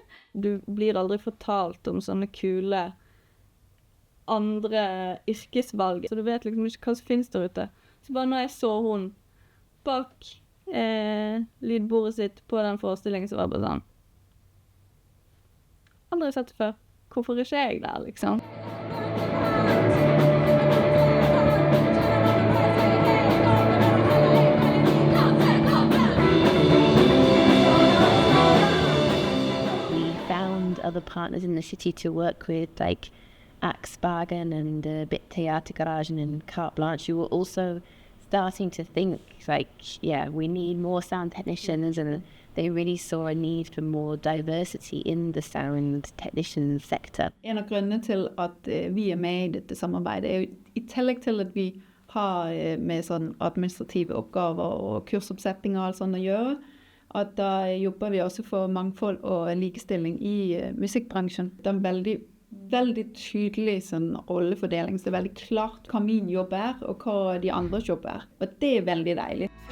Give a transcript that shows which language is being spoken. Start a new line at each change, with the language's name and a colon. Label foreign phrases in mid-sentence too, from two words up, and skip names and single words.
Norwegian: Du blir aldri fortalt om sånne kule andre yrkesvalg, så du vet liksom ikke hva som finnes der ute. Så bare når jeg så hun bak lydbordet sitt på den forestillingen, så var det bare sånn, aldri sett det før. Hvorfor ikke jeg der, liksom?
English: We found other partners in the city to work with, like AKKS Bergen and Teatergarasjen and Carte Blanche, who were also starting to think, we need more sound technicians, and they really saw a need for more diversity in the sound technician sector.
Norwegian: En av grunnene til at vi med i dette samarbeidet jo i tillegg til at vi har med sånn administrative oppgaver og kursoppsetting og alt sånt å gjøre, at da jobber vi også for mangfold og likestilling i musikkbransjen. Det er en veldig tydelig sånn rollefordeling, så det er veldig klart hva min jobb og hva de andres jobb og det veldig deilig.